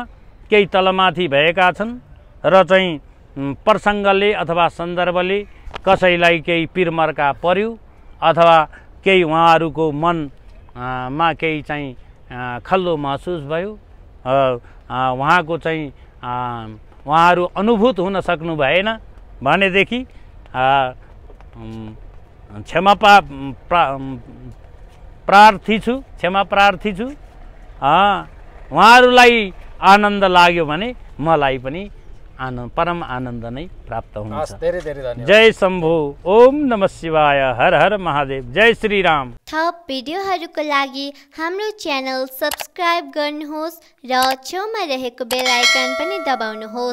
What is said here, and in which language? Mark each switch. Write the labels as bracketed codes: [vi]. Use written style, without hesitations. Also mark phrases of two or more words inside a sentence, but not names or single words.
[ne] केही तलमाथि भएका छन् र चाहिँ प्रसङ्गले अथवा सन्दर्भले कसैलाई केही पिरमर्का पर्यो अथवा केही उहाँहरूको मनमा केही चाहिँ खल्लो महसुस भयो, उहाँको चाहिँ उहाँहरू अनुभूत हुन सक्नु भएन भनेदेखि क्षमा प्रार्थी छु। उहाँहरूलाई आनन्द लाग्यो भने मलाई पनि परम आनन्द नै प्राप्त हुन्छ। धेरै धेरै धन्यवाद। [sa] जय शम्भो, ओम नमः शिवाय, [hi] हर हर महादेव, जय श्री राम। [ne] थप भिडियोहरूको लागि हाम्रो [en] channel subscribe [ne] गर्नुहोस् र छेउमा रहेको [en] bell icon [ne] पनि दबाउनुहोस्।